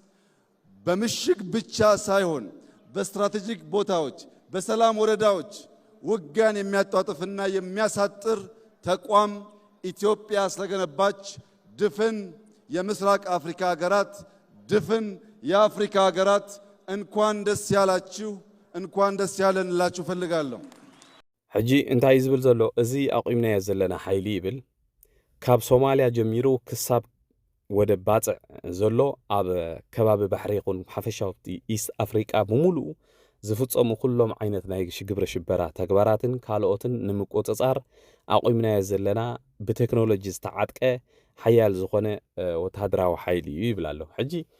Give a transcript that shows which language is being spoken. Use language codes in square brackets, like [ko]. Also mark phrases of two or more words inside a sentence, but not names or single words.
[am] በምሽግ ብቻ ሳይሆን በስትራቴጂክ ቦታዎች በሰላም ወረዳዎች ውጊያን የሚያጧጥፍና የሚያሳጥር ተቋም ኢትዮጵያ ስለገነባች ድፍን የምስራቅ አፍሪካ ሀገራት ድፍን የአፍሪካ ሀገራት እንኳን ደስ ያላችሁ እንኳን ደስ ያለን ላችሁ ፈልጋለሁ [ti] ሕጂ እንታይ ዝብል ዘሎ እዚ አቂምናዮ ዘለና ሓይሊ ይብል ካብ ሶማሊያ ጀሚሩ ክሳብ ወደ ባጽዕ ዘሎ ኣብ ከባቢ ባሕሪ ይኹን ሓፈሻዊ ኢስት አፍሪካ ብምሉእ ዝፍጸሙ ኩሎም ዓይነት ናይ ግብረ ሽበራ ተግባራትን ካልኦትን ንምቆጽጻር አቂምናዮ ዘለና ብቴክኖሎጂ ዝተዓጥቀ ሓያል ዝኾነ ወታደራዊ ሓይሊ እዩ ይብል ኣሎ ሕጂ